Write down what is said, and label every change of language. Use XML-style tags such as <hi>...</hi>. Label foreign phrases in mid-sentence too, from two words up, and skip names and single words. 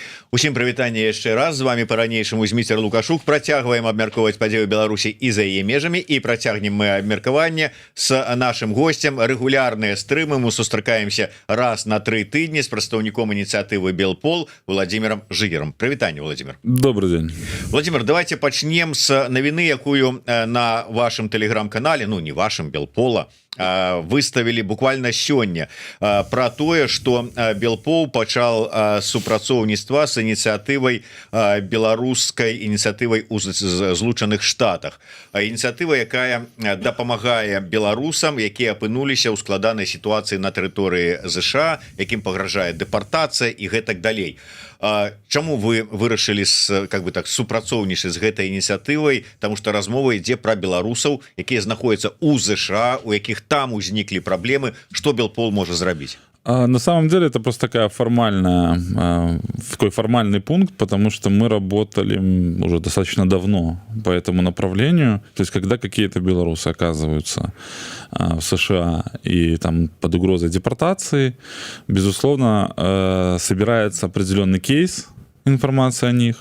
<be>Усім прывітанне яшчэ раз, з вами па-ранейшаму Зміцер Лукашук. Працягваем абмяркоўваць падзею Беларусі і за яе межамі, і працягнем мы абмеркаванне з нашым госцем. Рэгулярныя стрымы, мы сустракаемся раз на 3 тыдні з прадстаўніком ініцыятывы Белпол Владимиром Жыгером. Прывітанне, Владимир.</be> <ru>Добрый день.</ru> <be>Владимир, давайте пачнем з навіны, якую на вашым тэлеграм-канале, ну не вашым, Белпола, выставілі буквально сёння про тое, что Белпол пачал супрацоўніцтва с ініцыятывай беларускай ініцыятывай у Злучаных Штатах. Ініцыятыва, якая дапамагае беларусам, якія апынуліся ў складанай сітуацыі на тэрыторыі ЗША, якім пагражае дэпартацыя і гэтак далей. Чаму вы вырашылі супрацоўнічаць з гэтай ініцыятывай? Таму што размова ідзе пра беларусаў, якія знаходзяцца ў ЗША, у якіх там узніклі праблемы. Што Белпол можа зрабіць?</be> <ru>На самом деле это просто такой формальный пункт, потому что мы работали уже достаточно давно по этому направлению. То есть когда какие-то белорусы оказываются в США и там под угрозой депортации, безусловно, собирается определенный кейс информации о них.</ru>